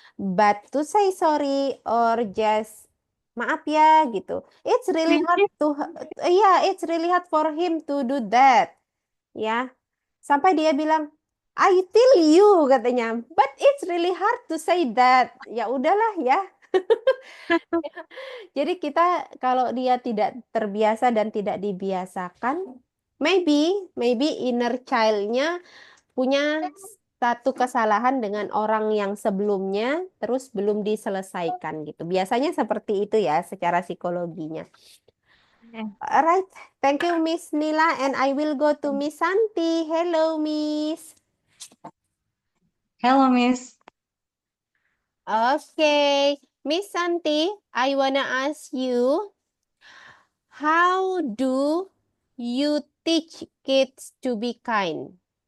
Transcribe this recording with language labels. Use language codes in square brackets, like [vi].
[en] But to say sorry or just [id] maaf ya gitu. [en] It's really hard to yeah, it's really hard for him to do that. Ya. [id] Sampai dia bilang, [en] I tell you [id] katanya, [en] but it's really hard to say that. [id] Ya udahlah ya. Jadi kita kalau dia tidak terbiasa dan tidak dibiasakan, [en] maybe [id] inner child-nya punya satu kesalahan dengan orang yang sebelumnya terus belum diselesaikan gitu. Biasanya seperti itu ya secara psikologinya. [en] Alright, thank you Miss Nila and I will go to Miss Santi. Hello Miss. Hello, Miss. Okay, Miss Santi, I wanna ask you, how do you teach kids to be kind?